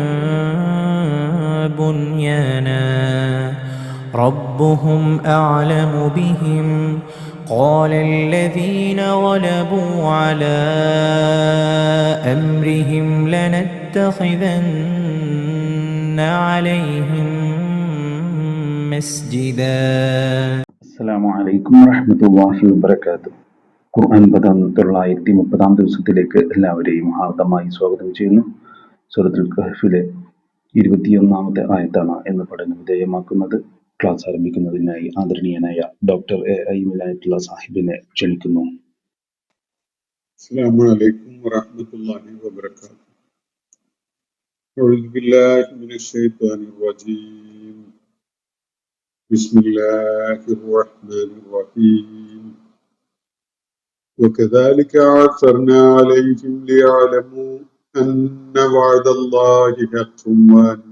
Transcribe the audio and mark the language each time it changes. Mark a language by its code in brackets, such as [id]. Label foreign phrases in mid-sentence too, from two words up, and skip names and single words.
[ar] بنيانا ربهم أعلم بهم قال الذين غلبوا على أمرهم لنتخذن عليهم مسجدا. السلام عليكم ورحمة الله وبركاته. [ml] ഖുർആൻ പദം 930 ദിവസത്തിലേക്ക് എല്ലാവരെയും ഹാർദമായി സ്വാഗതം ചെയ്യുന്നു. സൂറത്തുൽ കഹ്ഫിലെ 21 ആയത്താണ് എന്ന് പഠന വിധേയമാക്കുന്നത്. ക്ലാസ് ആരംഭിക്കുന്നതിനായി ആദരണീയനായ ഡോക്ടർ എ വിലായത്തുള്ള സാഹിബിനെ ക്ഷണിക്കുന്നു. [ar] السلام عليكم ورحمة الله وبركاته. أعوذ بالله من الشيطان الرجيم. بسم الله الرحمن الرحيم. وكذلك عثرنا عليهم ليعلموا أن وعد الله حق وأن